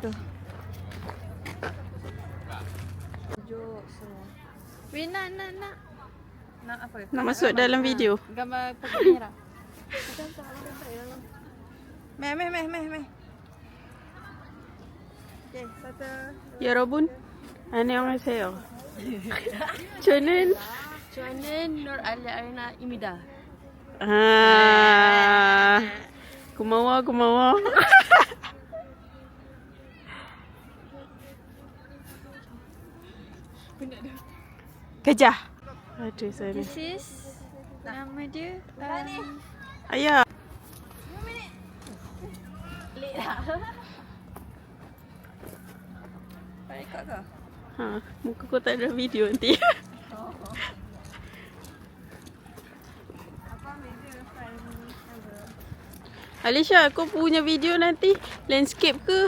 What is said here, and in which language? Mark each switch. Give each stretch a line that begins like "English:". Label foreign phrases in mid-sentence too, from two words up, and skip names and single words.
Malay: Ya tu. Tunjuk semua. Weh, nak. Nak apa? Nak masuk dalam video. Gambar pokok merah. Meh. Okay, satu.
Korean: 여러분, 안녕하세요. 저는 Nur Ali Arina Imida. 고마워.
Malay: Gajah. Aduh, sorry.
English: This is
Malay: nama dia. Ayah. Rekod ke? Muka kau tak ada video nanti. Alisha, kau punya video nanti landscape ke?